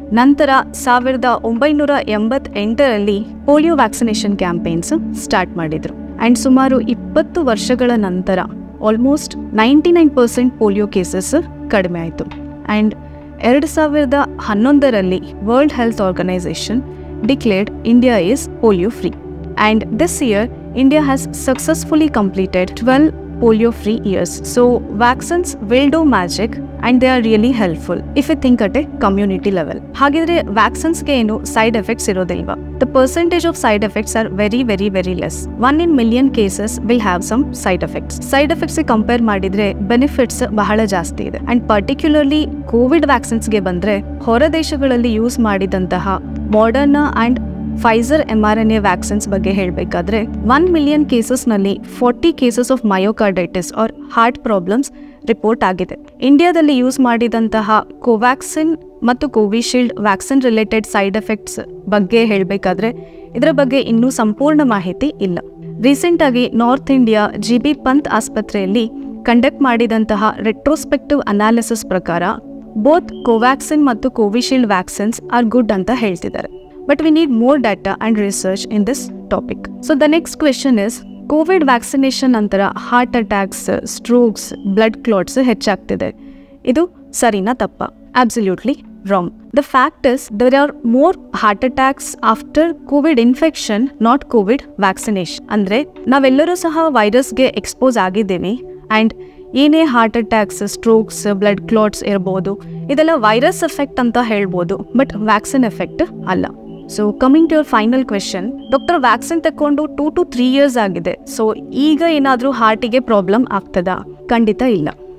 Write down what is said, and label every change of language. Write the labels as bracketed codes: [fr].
[kn] ನಂತರ 1988ರಲ್ಲಿ polio vaccination campaigns start ಮಾಡಿದ್ರು and ಸುಮಾರು 20 ವರ್ಷಗಳ ನಂತರ ಆಲ್ಮೋಸ್ಟ್ 99% ಪೋಲಿಯೋ ಕೇಸಸ್ ಕಡಿಮೆ ಆಯಿತು. [en] And 2011ರಲ್ಲಿ World Health Organization declared India is polio free. And this year India has successfully completed 12 polio free years. So vaccines will do magic and they are really helpful if you think at a community level. [kn] ಹಾಗಿದ್ರೆ vaccines ಗೆ ಏನು side effects ಇರೋದಿಲ್ವಾ? [en] The percentage of side effects are very less. 1 in million cases will have some side effects. [kn] Side effects ಗೆ compare ಮಾಡಿದ್ರೆ benefits ಬಹಳ ಜಾಸ್ತಿ ಇದೆ. And particularly Covid vaccines ಗೆ ಬಂದ್ರೆ ಹೊರ ದೇಶಗಳಲ್ಲಿ ಯೂಸ್ ಮಾಡಿದಂತಹ ಮಾಡರ್ನಾ ಅಂಡ್ ಫೈಸರ್ mRNA ವ್ಯಾಕ್ಸಿನ್ಸ್ ಬಗ್ಗೆ ಹೇಳಬೇಕಾದ್ರೆ 1 million ಕೇಸಸ್ನಲ್ಲಿ 40 cases of myocarditis R heart problems report ಆಗಿದೆ. ಇಂಡಿಯಾದಲ್ಲಿ ಯೂಸ್ ಮಾಡಿದಂತಹ ಕೋವ್ಯಾಕ್ಸಿನ್ ಮತ್ತು Covishield vaccine related side effects ಬಗ್ಗೆ ಹೇಳಬೇಕಾದ್ರೆ ಇದರ ಬಗ್ಗೆ ಇನ್ನೂ ಸಂಪೂರ್ಣ ಮಾಹಿತಿ ಇಲ್ಲ. ರೀಸೆಂಟ್ ಆಗಿ ನಾರ್ತ್ ಇಂಡಿಯಾ GB ಪಂತ್ ಆಸ್ಪತ್ರೆಯಲ್ಲಿ ಕಂಡಕ್ಟ್ ಮಾಡಿದಂತಹ ರೆಟ್ರೋಸ್ಪೆಕ್ಟಿವ್ ಅನಾಲಿಸಿಸ್ ಪ್ರಕಾರ ಬೋತ್ ಕೋವ್ಯಾಕ್ಸಿನ್ ಮತ್ತು ಕೋವಿಶೀಲ್ಡ್ ವ್ಯಾಕ್ಸಿನ್ಸ್ ಆರ್ ಗುಡ್ ಅಂತ ಹೇಳ್ತಿದ್ದಾರೆ. [en] But we need more data and research in this topic. So the next question is, [kn] COVID vaccination ನಂತರ heart attacks, strokes, blood clots ಹೆಚ್ಚಾಗ್ತಿದೆ. ಇದು ಸರಿನಾ ತಪ್ಪಾ? [en] Absolutely wrong. The fact is there are more heart attacks after COVID infection, not COVID vaccination. [kn] ಅಂದ್ರೆ ನಾವೆಲ್ಲರೂ ಸಹ ವೈರಸ್ಗೆ expose ಆಗಿದ್ದೀವಿ and ಏನೇ heart attacks, strokes, blood clots ಇರ್ಬೋದು, ಇದೆಲ್ಲ ವೈರಸ್ ಎಫೆಕ್ಟ್ ಅಂತ ಹೇಳ್ಬೋದು, ಬಟ್ ವ್ಯಾಕ್ಸಿನ್ ಎಫೆಕ್ಟ್ ಅಲ್ಲ. [en] so coming to your final question, [kn] doctor vaccine ತಗೊಂಡು 2 to 3 years ಆಗಿದೆ, ಸೊ ಈಗ ಏನಾದರೂ ಹಾರ್ಟಿಗೆ ಪ್ರಾಬ್ಲಮ್ ಆಗ್ತದಾ? ಖಂಡಿತ ಇಲ್ಲ.